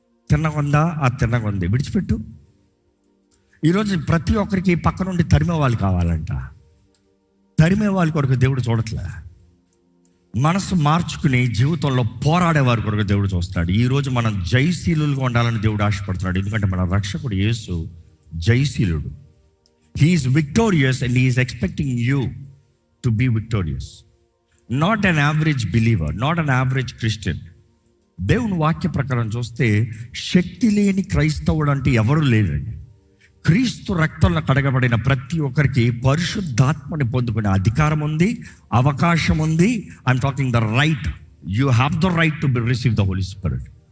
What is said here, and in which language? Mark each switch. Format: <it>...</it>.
<te>తిన్నకొందా ఆ తిన్నకొంది విడిచిపెట్టు. ఈరోజు ప్రతి ఒక్కరికి పక్క నుండి తరిమే వాళ్ళు కావాలంట. తరిమే వాళ్ళ కొరకు దేవుడు చూడట్లే. మనసు మార్చుకుని జీవితంలో పోరాడే వారి కొరకు దేవుడు చూస్తున్నాడు. ఈరోజు మనం జయశీలుగా ఉండాలని దేవుడు ఆశపడుతున్నాడు. ఎందుకంటే మన రక్షకుడు యేసు జయశీలుడు.</te> <en>He is victorious and he is expecting you to be victorious. Not an average believer, not an average Christian.</en> <te>దేవుని వాక్య ప్రకారం చూస్తే శక్తి లేని క్రైస్తవుడు అంటే ఎవరు లేరండి. క్రీస్తు రక్తంలో కడగబడిన ప్రతి ఒక్కరికి పరిశుద్ధాత్మని పొందుకునే అధికారం ఉంది, అవకాశం ఉంది.</te> <en>I'm talking the right. You have the right to receive the holy spirit.</en>